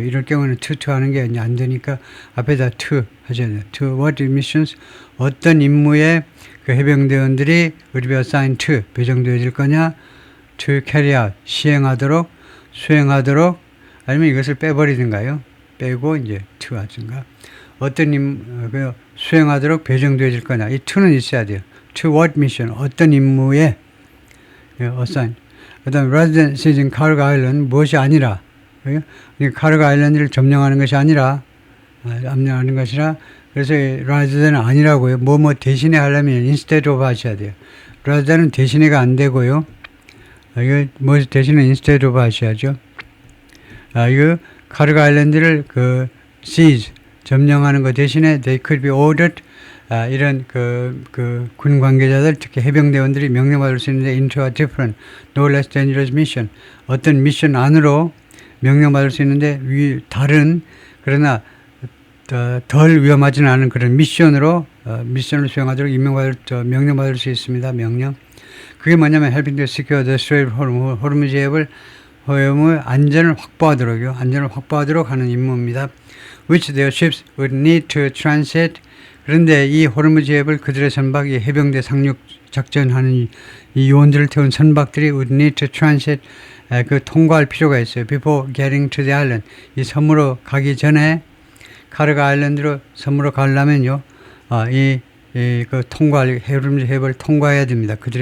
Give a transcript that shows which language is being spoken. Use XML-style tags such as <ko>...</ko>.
<ko>이럴 경우는 to 하는 게 안 되니까 앞에다 to 하셔야 돼요.</ko> <en>to what missions</en> <ko>어떤 임무에 그 해병대원들이</ko> <en>would be assigned to</en> <ko>배정되어질 거냐.</ko> <en>to carry out</en> <ko>시행하도록 수행하도록 아니면 이것을 빼버리든가요. 빼고 이제 to 하든가 어떤 수행하도록 배정되어질 거냐. 이 to는 있어야 돼요.</ko> <en>to what mission</en> <ko>어떤 임무에</ko> <en>assign.</en> <ko>그 다음</ko> <en>rather than seizing Cargo Island</en> <ko>무엇이 아니라 카르고 아일랜드를 점령하는 것이 아니라 압력하는 것이라 그래서</ko> <en>rather than</en> <ko>은 아니라고요. 뭐 대신에 하려면</ko> <en>instead of</en> <ko>하셔야 돼요.</ko> <en>rather than</en> <ko>은 대신에가 안 되고요. 이거 뭐 대신에</ko> <en>instead of</en> <ko>하셔야죠. 이거 카르고 아일랜드를 그 seize 점령하는 것 대신에</ko> <en>they could be ordered</en> <ko>이런 군 관계자들 특히 해병대원들이 명령받을 수 있는데</ko> <en>into a different, no less dangerous mission</en> <ko>어떤 미션 안으로 명령받을 수 있는데 다른 그러나 덜 위험하지는 않은 그런 미션으로 미션을 수행하도록 명령받을 수 있습니다. 명령. 그게 뭐냐면</ko> <en>helping to secure the Strait of Hormuz</en> <ko>호르무즈 해협을 안전을 확보하도록요. 안전을 확보하도록 하는 임무입니다.</ko> <en>Which their ships would need to transit</en> <ko>그런데 이 호르무즈 해협을 그들의 선박이 해병대 상륙 작전하는 이 요원들을 태운 선박들이</ko> <en>would need to transit</en> <ko>통과할 필요가 있어요.</ko> <en>Before getting to the island</en> <ko>이 섬으로 가기 전에 카르고 아일랜드로 섬으로 가려면요, 그 통과할 호르무즈 해협을 통과해야 됩니다.</ko>